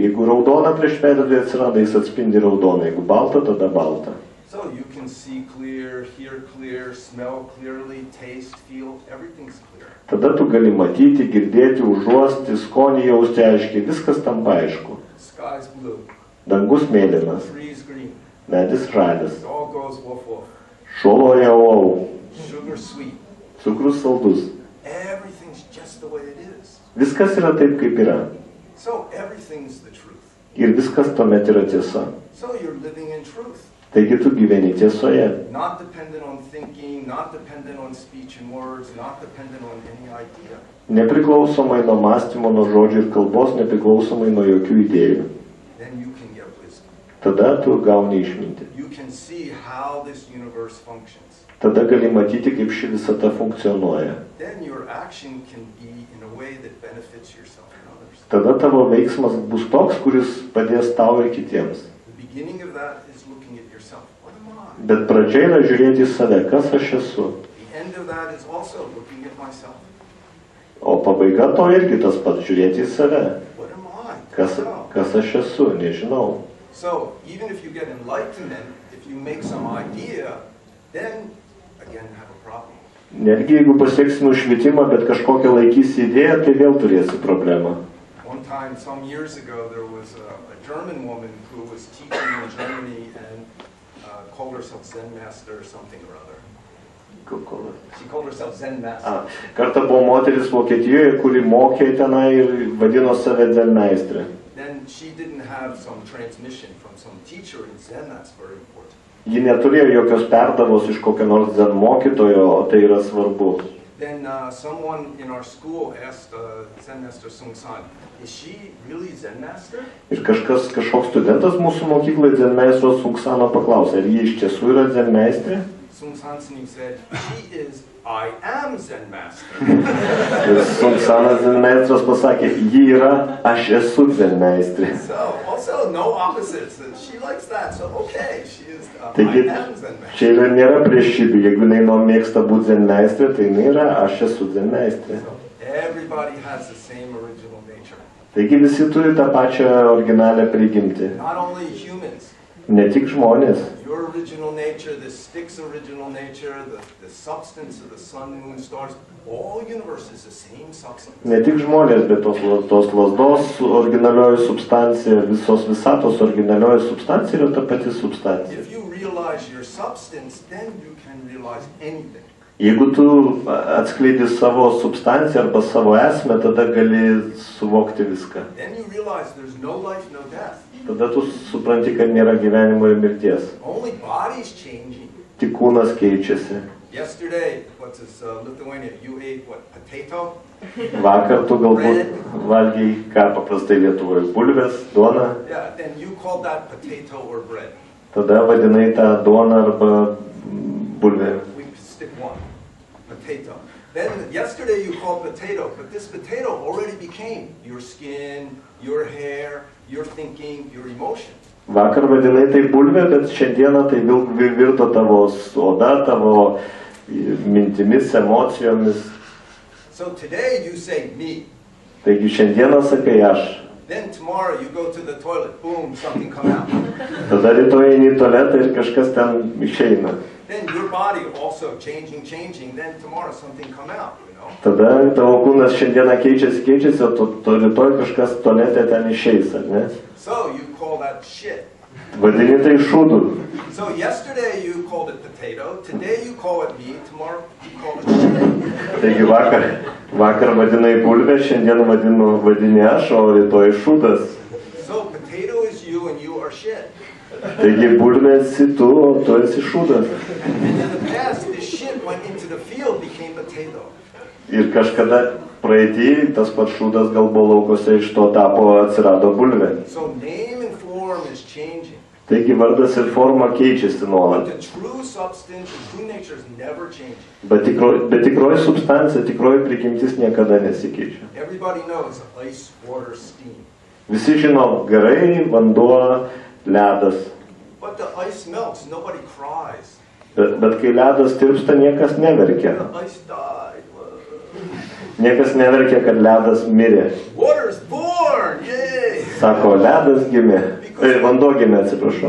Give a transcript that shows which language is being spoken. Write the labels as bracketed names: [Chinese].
[Lithuanian] Jeigu raudona prieš veidrodį atsiranda, jis atspindi raudoną. Jeigu balta, tada balta. [English] So you can see clear, hear clear, smell clearly, taste, feel, everything's clear. [Lithuanian] Tada tu gali matyti, girdėti, užuosti, skonį jausti aiškiai. Viskas tampa aišku. [English] Sky's blue, [Lithuanian] Dangus mėlynas, [English] trees green. [Lithuanian] medis žalias, [English] It all goes woof woof. [Lithuanian] šuoloja wow, [English] Sugar sweet. [Lithuanian] cukrus saldus. [English] Everything's just the way it is. [Lithuanian] Viskas yra taip, kaip yra. [English] So everything's the truth. [Lithuanian] Ir viskas tuomet yra tiesa. [English] So you're living in truth. [Lithuanian] Taigi tu gyveni tiesoje. [English] Not dependent on thinking, not dependent on speech and words, not dependent on any idea. [Lithuanian] Nepriklausomai nuo mąstymo, nuo žodžių ir kalbos, nepriklausomai nuo jokių idėjų. [English] Then you can get wisdom. [Lithuanian] Tada tu gauni išmintį. [English] You can see how this universe functions. [Lithuanian] Tada gali matyti, kaip ši visata funkcionuoja. [English] Then your action can be in a way that benefits yourself and others. [Lithuanian] Tada tavo veiksmas bus toks, kuris padės tau ir kitiems. [English] The beginning of that is looking at yourself. What am I? [Lithuanian] Bet pradžia yra žiūrėti į save, kas aš esu. [English] The end of that is also looking at myself. [Lithuanian] O pabaiga to irgi tas pats, žiūrėti į save. [English] What am I? [Lithuanian] Kas aš esu, nežinau. [English] So, even if you get enlightenment, if you make some idea, then again have a problem. [Lithuanian] Netgi jeigu pasieksi nušvitimą, bet kažkokią laikysi idėją, tai vėl turėsi problemą. [English] One time, some years ago, there was a German woman who was teaching in Germany and called herself Zen master or something or other. She called herself Zen master. [Lithuanian] Kartą buvo moteris Vokietijoje, kuri mokė tenai ir vadino save Zen meistrė. [English] Then she didn't have some transmission from some teacher in Zen, that's very important. [Lithuanian] Ji neturėjo jokios perdavos iš kokio nors Zen mokytojo, o tai yra svarbu. [English] Then someone in our school asked Zen master Sung San, is she really Zen master? [Lithuanian] Ir kažkoks studentas mūsų mokyklai Zen meistro Sung Sano paklausė, ar ji iš tiesų yra Zen meistrė? [English] Sung San said, she is, I am Zen master. [Lithuanian] Sung Sanas Zen meistras pasakė, ji yra, aš esu Zen meistrė. [English] So, also no opposites. She likes that, so okay, she is, [Lithuanian] Taigi, [English] I am Zen master. [Lithuanian] čia nėra priešybių, jeigu jinai mėgsta būti Zen meistrė, tai jinai yra, aš esu Zen meistrė. [English] Everybody has the same original nature. [Lithuanian] Taigi visi turi tą pačią originalią prigimtį. [English] Not only humans. [Lithuanian] Ne tik žmonės. [English] Your original nature, the stick's original nature, the substance of the sun, moon, stars, all universe is the same substance. [Lithuanian] Ne tik žmonės, bet tos lazdos originalioji substancija, visos visatos originalioji substancija yra ta pati substancija. [English] If you realize your substance, then you can realize anything. [Lithuanian] Jeigu tu atskleidi savo substanciją arba savo esmę, tada gali suvokti viską. [English] Then you realize there's no life, no death. [Lithuanian] Tada tu supranti, kad nėra gyvenimo ir mirties. [English] Only body's changing. [Lithuanian] Tik kūnas keičiasi. [English] Yesterday, what's this, Lithuania, you ate what, potato? [Lithuanian] Vakar tu galbūt valgiai, ką paprastai Lietuvoje, bulves, duoną. [English] Yeah, then you called that potato or bread. [Lithuanian] Tada vadinai tą duoną arba bulvę. [English] We stick one, potato. Then yesterday you called potato, but this potato already became your skin, your hair, your thinking, your emotion. [Lithuanian] Vakar vadinai tai bulvė, bet šiandieną tai virto tavo oda, tavo mintimis, emocijomis. [English] So today you say me. [Lithuanian] Taigi šiandieną sakai aš. [English] Then tomorrow you go to the toilet, boom, something come out. [Lithuanian] Tada rytoj eini į tualetą ir kažkas ten išeina. [English] Then your body also changing, then tomorrow something come out, you know. [Lithuanian] Tada tavo kūnas šiandieną keičiasi, o rytoj kažkas tualete ten išeis, ar ne? [English] So you call that shit. [Lithuanian] Vadini tai šūdu. [English] So yesterday you called it potato, today you call it me, tomorrow you call it shit. [Lithuanian] Taigi vakar vadinai bulvę, šiandien vadini aš, o rytoj šūdas. [English] So potato is you and you are shit. [Lithuanian] Taigi bulvė esi tu, o tu esi šūdas. [English] And in the past, this shit went into the field, became potato. [Lithuanian] Ir kažkada praeitį tas pats šūdas gal buvo laukose, iš to atsirado bulvė. [English] So name and form is changing. [Lithuanian] Taigi vardas ir forma keičiasi nuolat. [English] But the true substance, the true nature is never changing. [Lithuanian] Bet tikroji substancija, tikroji prigimtis niekada nesikeičia. [English] Everybody knows ice, water, steam. [Lithuanian] Visi žino garai, vanduo, ledas. [English] But the ice melts, nobody cries. [Lithuanian] Bet kai ledas tirpsta, niekas neverkia. [English] The ice died. [Lithuanian] Niekas neverkia, kad ledas mirė. [English] Water's born, yay! [Lithuanian] Sako, ledas gimė. Vanduo gimė, atsiprašau.